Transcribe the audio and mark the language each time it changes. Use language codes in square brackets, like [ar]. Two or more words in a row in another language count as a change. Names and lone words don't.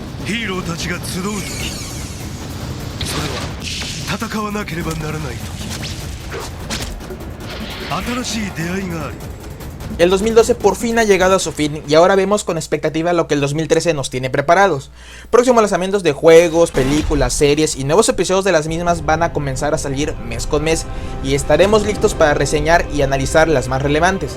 [ja] ヒーローたちが集う時、それは戦わなければならない時、新しい出会いがあり。 [es] El 2012 por fin ha llegado a su fin y ahora vemos con expectativa lo que el 2013 nos tiene preparados. Próximos lanzamientos de juegos, películas, series y nuevos episodios de las mismas van a comenzar a salir mes con mes y estaremos listos para reseñar y analizar las más relevantes.